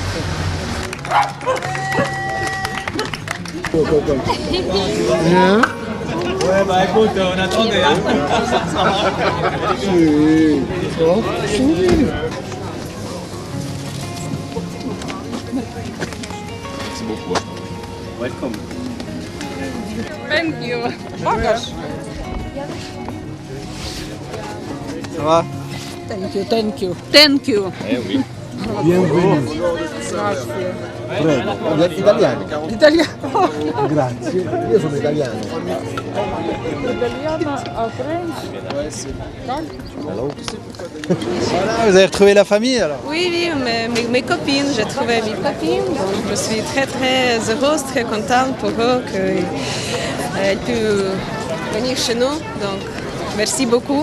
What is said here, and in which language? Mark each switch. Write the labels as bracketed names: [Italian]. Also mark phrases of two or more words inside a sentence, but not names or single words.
[French] Bien. Ouais, bah écoute, on attendait. Hein. Merci beaucoup. [English] Welcome. Thank you. [French] Багаж. Ça va? [English] Thank you. Thank you. [French] Eh oui. Bienvenue. [Italian] Prego. Italiano? Italiano. Grazie. Io sono italiano. Italiano, [English] French. [French] Voilà, vous avez retrouvé la famille alors? Oui, oui, mes copines, j'ai trouvé mes copines, donc je suis très très heureuse, très contente pour eux qu'elles puissent venir chez nous, donc merci beaucoup.